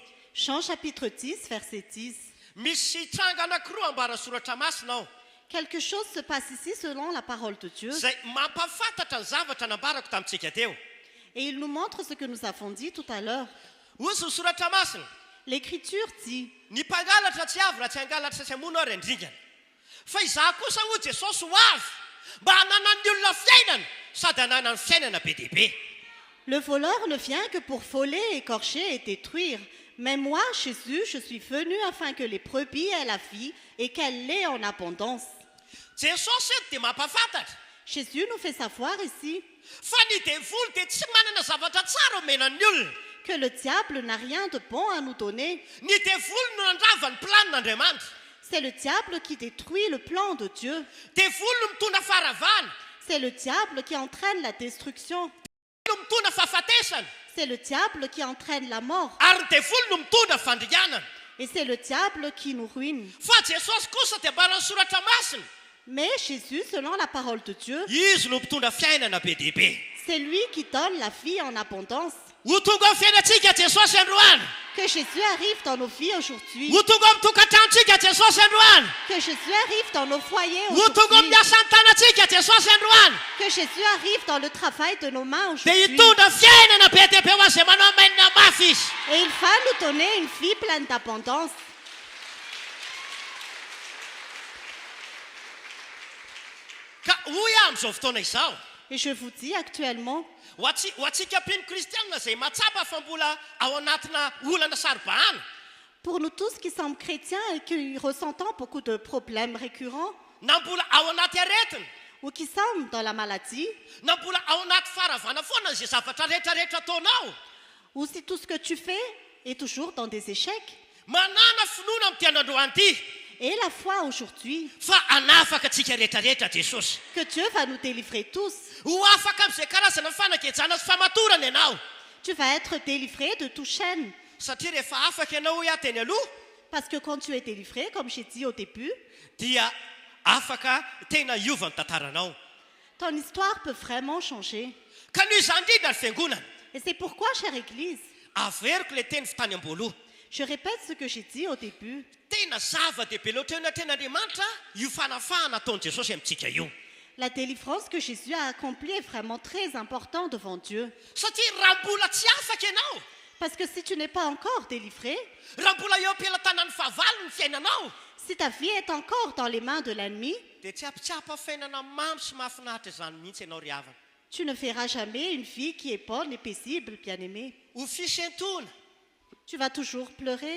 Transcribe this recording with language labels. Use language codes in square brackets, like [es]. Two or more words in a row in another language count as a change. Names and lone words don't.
[fr] Jean chapitre 10, verset 10. [mg] Misy tranga anankiroa ambara soratra masina ao [fr] Quelque chose se passe ici selon la parole de Dieu. [mg] izay mampafantatra ny zavatra nambarako tamintsika teo. [fr] Et il nous montre ce que nous avons dit tout à l'heure. [mg] Ozy ny soratra masina, [fr] L'Écriture dit, [mg] ny mpangalatra tsy avy raha tsy hangalatra sy hamono ary andringana. Fa izaho kosa ho Jesosy ho avy mba hananany olona fiainana sady hananany fiainana be dehibe. [fr] le voleur ne vient que pour voler, écorcher et détruire. Mais moi, Jésus, je suis venu afin que les brebis aient la vie et qu'elle l'ait en abondance. [mg] Jesosy eto dia mampafantatra [fr] Jésus nous fait savoir ici [mg] fa ny devoly dia tsy manana zavatra tsara omenan'ny olona. [fr] que le diable n'a rien de bon à nous donner. [mg] Ny devoly no nandrava ny planin'Andriamanitra. [fr] C'est le diable qui détruit le plan de Dieu. [mg] Devoly no mitondra faharavana, [fr] C'est le diable qui entraîne la destruction. [mg] no mitondra fahafatesana, [fr] C'est le diable qui entraîne la mort. [mg] ary ny devoly no mitondra fandrianana. [fr] Et c'est le diable qui nous ruine. [mg] Fa Jesosy kosa dia ambarany soratra masina. [fr] Mais Jésus, selon la parole de Dieu, [mg] izy no mpitondra fiainana be dehibe [fr] c'est lui qui donne la vie en abondance. [mg] ho tonga amin'ny fiainantsika jesosy androany [fr] Que Jésus arrive dans nos vies aujourd'hui. [mg] ho tonga amin'ny tokantranontsika jesosy androany [fr] Que Jésus arrive dans nos foyers [mg] ho tonga [fr] aujourd'hui. [mg] amin'ny asan'ny tanantsika jesosy androany [fr] Que Jésus arrive dans le travail de nos mains [mg] dia [fr] aujourd'hui. [mg] hitondra fiainana be dehibe ho azay manao mainina mafy izy [fr] Et il va nous donner une vie pleine d'abondance. [mg] ka hoy aho amin'izao fotoana izao [fr] Et je vous dis actuellement, [mg] ho atsika mpino kristianina zay matsapa fa mbola ao anatina olana saribahana [fr] pour nous tous qui sommes chrétiens et qui ressentons beaucoup de problèmes récurrents, [mg] na mbola ao anaty aretina [fr] ou qui sommes dans la maladie, [mg] na mbola ao anaty faravana foana zay zavatra rehetrarehetra ataonao [fr] ou si tout ce que tu fais est toujours dans des échecs, [mg] manana finoana amin'ny tian'androany ity [fr] et la foi aujourd'hui, [mg] fa anafaka atsika rehetrarehetra jesosy [fr] que Dieu va nous délivrer tous. [mg] ho afaka amin'izay karazana fanakejana sy famatorana ianao [fr] Tu vas être délivré de tout chaîne. [mg] satria rehefa afaka ianao hoe ateny aloha [fr] Parce que quand tu es délivré, comme j'ai dit au début, [mg] dia afaka tena iovan'ny tantaranao [fr] ton histoire peut vraiment changer. [mg] ka noho izany indrindra ny fiangonana [fr] Et c'est pourquoi, chère Église, [mg] averiko le teny fitany am-boaloha [fr] je répète ce que j'ai dit au début. [mg] tena zava-dehibe loatra eo naten'andriamanitra io fanafahana ataon'i jesosy amintsika io [fr] La délivrance que Jésus a accomplie est vraiment très importante devant Dieu. [mg] satria raha mbola tsy afaka ianao [fr] Parce que si tu n'es pas encore délivré, [mg] raha mbola eo am-pialan-tanany fahavalo ny fiainanao [fr] si ta vie est encore dans les mains de l'ennemi, [mg] dia tsy ampitsapa fiainana mamy sy mahafinaritra izany mihitsy ianao ry havana [fr] tu ne feras jamais une vie qui est bonne et paisible, bien-aimé. [mg] ho fisentona [fr] Tu vas toujours pleurer.